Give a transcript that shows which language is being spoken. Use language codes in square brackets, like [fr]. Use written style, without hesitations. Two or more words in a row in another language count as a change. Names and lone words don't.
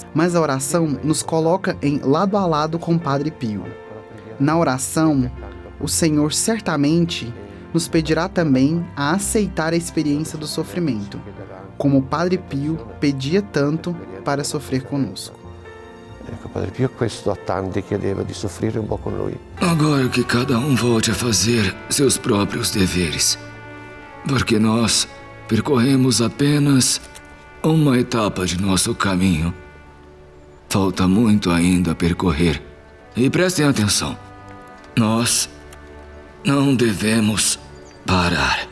[pt] Mas a oração nos coloca em lado a lado com o Padre Pio. Na oração, o Senhor certamente nos pedirá também a aceitar a experiência do sofrimento, como o Padre Pio pedia tanto para sofrer conosco. [it] Padre Pio questo a tanti chiedeva di soffrire un po' con lui. [pt] Agora que cada um volte a fazer seus próprios deveres, porque nós percorremos apenas uma etapa de nosso caminho. Falta muito ainda a percorrer. E prestem atenção, nós não devemos parar.